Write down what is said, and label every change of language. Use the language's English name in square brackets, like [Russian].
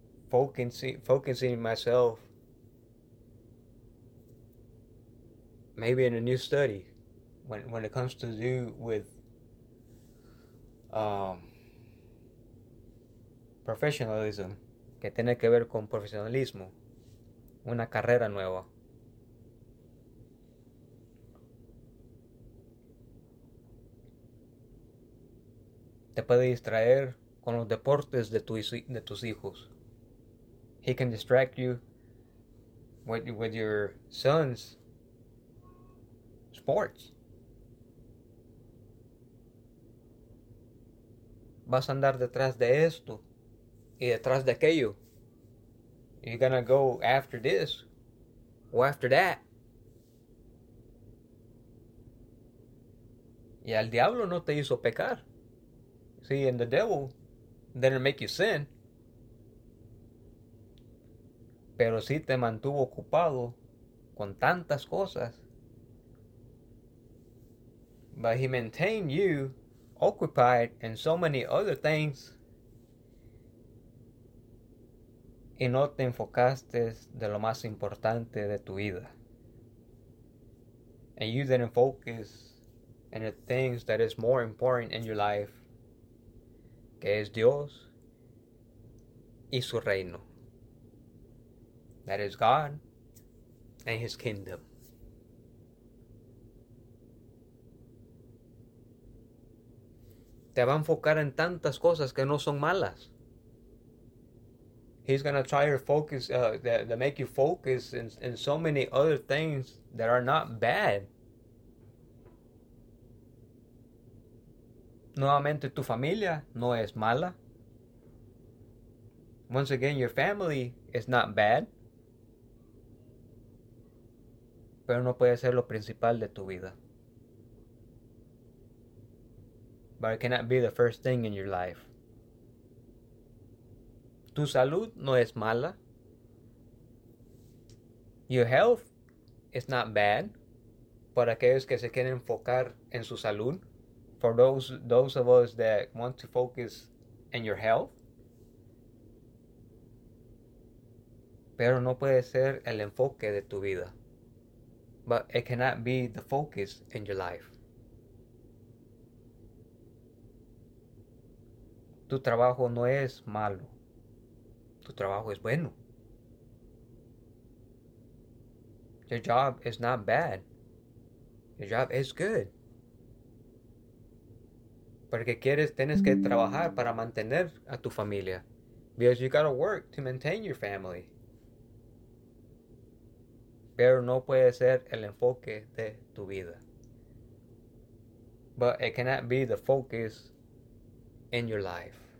[English] Focusing myself maybe in a new study when it comes to do with professionalism, [Spanish] que tiene que ver con profesionalismo, una carrera nueva. Te puede distraer con los deportes de tus hijos. [English] He can distract you with your son's sports. [Spanish] Vas a andar detrás de esto y detrás de aquello. [English] You're gonna go after this or after that. [Spanish] Y al diablo no te hizo pecar. [English] See, and the devil didn't make you sin. [Spanish] Pero sí te mantuvo ocupado con tantas cosas. [English] But he maintained you occupied in so many other things. [Spanish] Y no te enfocaste de lo más importante de tu vida. [English] And you didn't focus in the things that is more important in your life, [Spanish] que es Dios y su reino. [English] That is God and His kingdom. [Spanish] Te va a enfocar en tantas cosas que no son malas. [English] He's gonna try to focus, to make you focus in so many other things that are not bad. [Spanish] Nuevamente, tu familia no es mala. [English] Once again, your family is not bad. [Spanish] Pero no puede ser lo principal de tu vida. [English] But it cannot be the first thing in your life. [Spanish] Tu salud no es mala. [English] Your health is not bad. [Spanish] Para aquellos que se quieren enfocar en su salud. [English] For those of us that want to focus in your health. [Spanish] Pero no puede ser el enfoque de tu vida. [English] But it cannot be the focus in your life. [Spanish] Tu trabajo no es malo. Tu trabajo es bueno. [English] Your job is not bad. Your job is good. [Spanish] Porque tienes que trabajar para mantener a tu familia. [English] Because you gotta work to maintain your family. [Spanish] Pero no puede ser el enfoque de tu vida. [English] But it cannot be the focus in your life.